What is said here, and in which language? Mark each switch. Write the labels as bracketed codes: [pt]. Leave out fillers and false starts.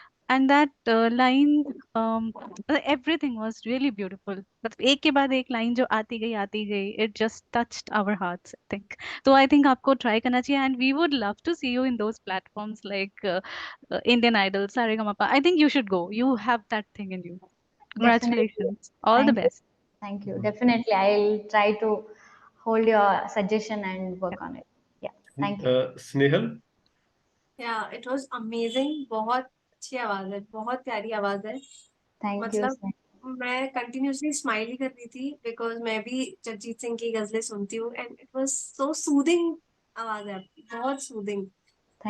[en] And that line, everything was really beautiful. [hi] मतलब एक के बाद एक लाइन जो आती गई, [en] It just touched our hearts I think. तो I think [hi] आपको ट्राई करना चाहिए, [en] And we would love to see you in those platforms like Indian Idol, Saregamapa. I think you should go, you have that thing in you. Definitely. Congratulations, all the Thank you. best. Thank you. Definitely, I'll try to hold your suggestion and work on it. Yeah. Thank you. Snehal. It was amazing. [hi] बहुत अच्छी आवाज है, बहुत प्यारी आवाज है। [en] Thank you. [hi] मतलब [en] Sir. [hi] मैं कंटिन्यूअसली स्माइल ही कर रही थी, बिकॉज मैं भी जगजीत सिंह की गजलें सुनती हूँ, [en] And it was so soothing. [hi] आवाज है आपकी बहुत सूदिंग, तो